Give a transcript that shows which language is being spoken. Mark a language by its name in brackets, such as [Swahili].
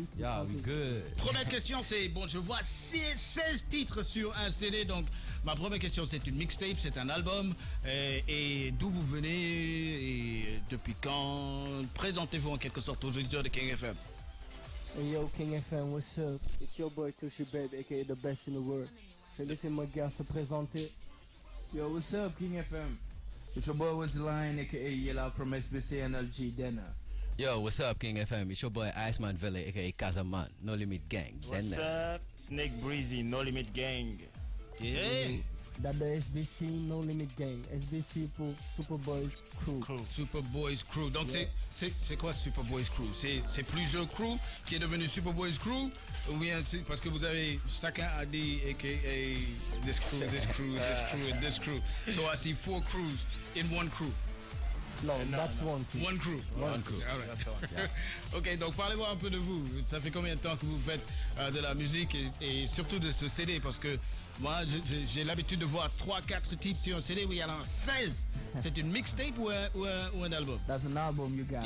[English] Yeah, we good. [French] Première question, c'est, bon, je vois 16 titres sur un CD, donc ma première question, c'est une mixtape, c'est un album, et d'où vous venez, et depuis quand? Présentez-vous en quelque sorte aux auditeurs de King FM. [English] Hey yo, King FM, what's up? It's your boy Tushy Babe, aka the best in the world. [French] Je vais laisser mon gars se présenter. [English] Yo, what's up, King FM? It's your boy Wazline, aka Yella from SBC NLG Denner. Yo, what's up, King FM? It's your boy Iceman Villa, aka Kazaman, No Limit Gang. What's up? Snake Breezy, No Limit Gang. Yeah. That the SBC No Limit Gang. [French] SBC pour Superboys Crew. [English] Superboys Crew. [French] Donc c'est quoi Superboys Crew? C'est plusieurs crew qui est devenu Superboys Crew, ou bien c'est parce que vous avez chacun a dit [English] aka this crew, this crew, [French] this crew and this crew. [English] So I see 4 crews in one crew. No, that's one crew. One crew. One crew. All right. [French] Ok, donc parlez-moi un peu de vous. Ça fait combien de temps que vous faites de la musique et surtout de ce CD? Parce que moi, j'ai l'habitude de voir 3-4 titres sur un CD où il y en a 16. C'est une mixtape ou un album? [English] That's an album you got